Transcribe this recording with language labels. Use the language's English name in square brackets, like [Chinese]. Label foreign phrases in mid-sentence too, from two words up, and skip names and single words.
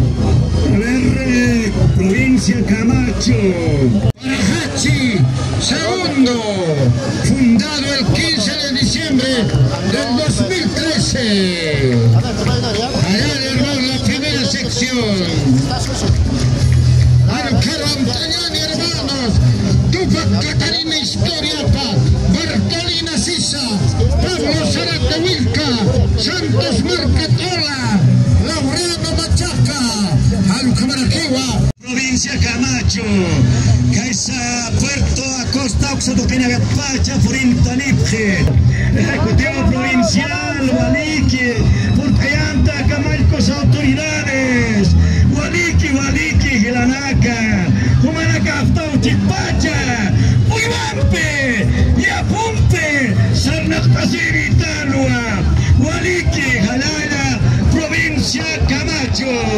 [Spanish] A ver, provincia Camacho. Parajachi, segundo, fundado el 15 de diciembre del 2013. Allá el hermano, la primera sección. Arquero Antañani, hermanos, Tupac Catarina Historiapa, Bartolina Sisa, Pablo Zarate Wilca, Santos Marcatola, Laureano Machaca, Alucamaraquiwa. Provincia Camacho, Caiza, Puerto Acosta, Oxatoquena, Gatpacha, Furintanipje, Ejecutivo Provincial, Waliki, Purcayanta, Camalcos, autoridades, Waliki, Gilanaca, Humanaca, Chipacha, Uibampe, Yapumpe, Sarnactasiri, Talua, Waliki, Jalala, Provincia Camacho.